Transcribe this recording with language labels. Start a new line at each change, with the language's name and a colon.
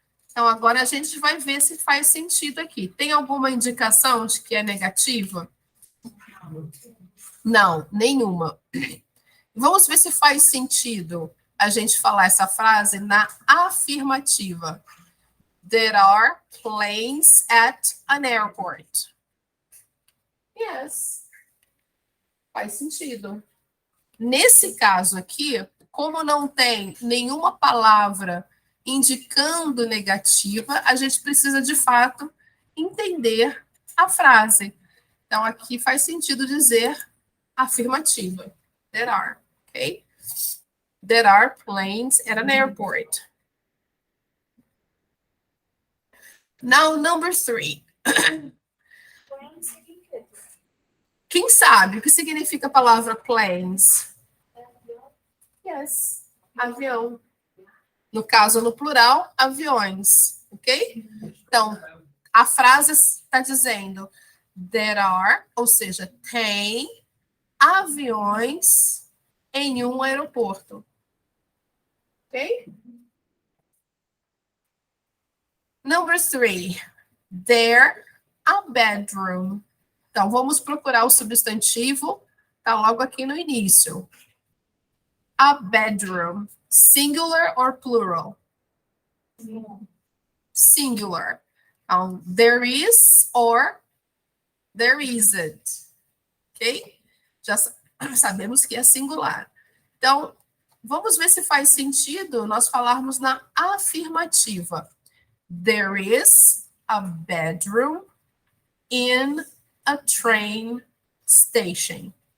Portuguese: Então, agora a gente vai ver se faz sentido aqui. Tem alguma indicação de que é negativa? Não, nenhuma. Vamos ver se faz sentido a gente falar essa frase na afirmativa.
English: There are planes at an airport.
Portuguese: Yes. Faz sentido. Nesse caso aqui, como não tem nenhuma palavra indicando negativa, a gente precisa, de fato, entender a frase. Então, aqui faz sentido dizer afirmativa.
English: There are, ok? There are planes at an airport. Now, number 3.
Portuguese: Quem sabe o que significa a palavra planes? Yes, avião. No caso, no plural, aviões, ok? Então, a frase está dizendo
English: there are,
Portuguese: ou seja, tem aviões em um aeroporto. Ok?
English: Number 3. There a bedroom.
Portuguese: Então, vamos procurar o substantivo, está logo aqui no início.
English: A bedroom. Singular or plural? Singular. Então, there is or there isn't. Ok?
Portuguese: Já sabemos que é singular. Então, vamos ver se faz sentido nós falarmos na afirmativa.
English: There is a bedroom in a train station.